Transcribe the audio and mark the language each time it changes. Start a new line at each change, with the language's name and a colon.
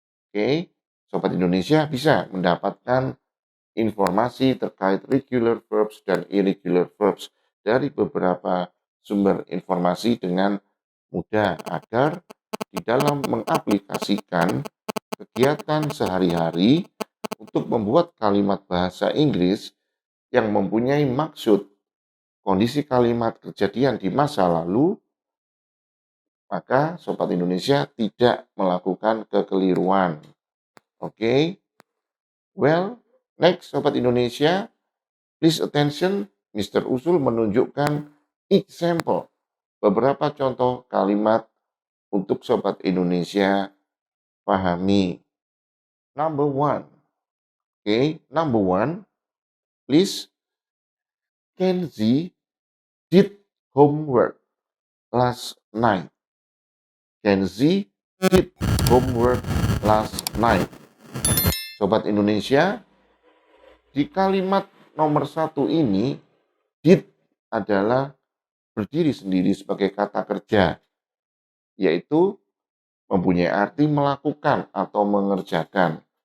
Indonesian: Oke, Sobat Indonesia bisa mendapatkan informasi terkait regular verbs dan irregular verbs dari beberapa sumber informasi dengan mudah agar di dalam mengaplikasikan kegiatan sehari-hari untuk membuat kalimat bahasa Inggris yang mempunyai maksud kondisi kalimat kejadian di masa lalu, maka Sobat Indonesia tidak melakukan kekeliruan.
English: Oke, well, next Sobat Indonesia, please attention, Mr.
Indonesian: Usul menunjukkan example, beberapa contoh kalimat untuk Sobat Indonesia pahami.
English: Number one, number one, please, Kenzie did homework last night. Kenzie did homework last night.
Indonesian: Sobat Indonesia, di kalimat nomor satu ini, did adalah berdiri sendiri sebagai kata kerja, yaitu mempunyai arti melakukan atau mengerjakan.